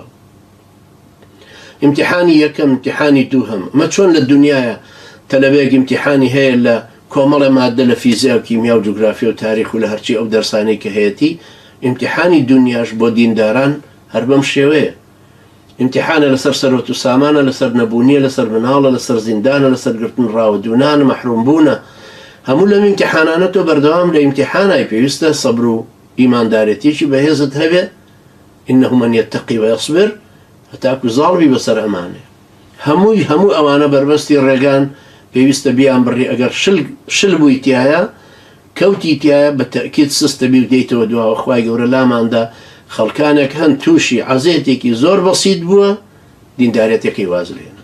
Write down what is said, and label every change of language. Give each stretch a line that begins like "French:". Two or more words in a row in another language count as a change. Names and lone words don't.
Central Kurdish: امتحانی یەکەم امتحانی دووهەم ئەمە چۆن لە دنیاە تەلەبەیەک امتحانی هەیە لە کۆمەڵی مادە لە فیزیا و کیمیا و جوگرافیا و تاریخ و لە هەرچی ئەو دەرسانەی کە هەیەی امتحانی دنیاش بۆ دینداران هەر بەم شێوەیە. امتحانە لەسەر سەرۆت و سامانە، لەسەر نەبوونیە، لەسەر مناڵە، لەسەر زیندانە، لەسەر گرتن ڕاوەدونانە، مەحرومبوونە. هەموو لەم امتحانانە تۆ بەردەوام لە امتحانای پێویستە سەبر و ئیماندارەتێکی بەهێزت هەبێ.
Arabic: إنه من يتقي ويصبر
Central Kurdish: هەتاکو زاڵبی بەسەر ئەمانێ. هەموو ئەوانە بربەستی ڕێگان پێویستە بیان بڕی. ئەگەر شل بووی تایە کەوتی تایە بە تەکید سستە بی و دەیتەوە دواوە. خوای گەورە لاماندا خەڵکانێک هەن تووشی عەزێتێکی زۆر بەسیط بووە دیندارەتێکی واز لێنە.